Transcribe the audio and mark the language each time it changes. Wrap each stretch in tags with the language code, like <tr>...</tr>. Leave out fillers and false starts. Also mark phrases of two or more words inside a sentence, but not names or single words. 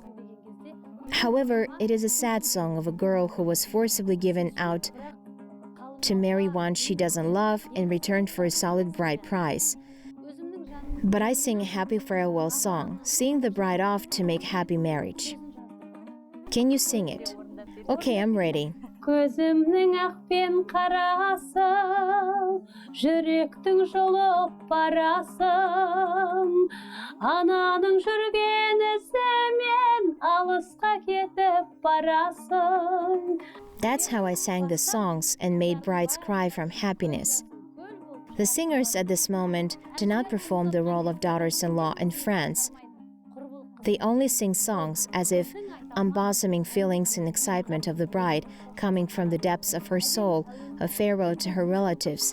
<en>However, it is a sad song of a girl who was forcibly given out to marry one she doesn't love in return for a solid bride price. But I sing a happy farewell song, seeing the bride off to make happy marriage. Can you sing it? Okay, I'm ready.</en> <kk>Көзімнің ақпен қарасы, жүректің жұлып барасың. Ананың жүрген ізімен алысқа кетіп барасың.</kk> <en>That's how I sang the songs and made brides cry from happiness. The singers at this moment do not perform the role of daughters-in-law in France. They only sing songs as if unbosoming feelings and excitement of the bride coming from the depths of her soul, a farewell to her relatives.</en>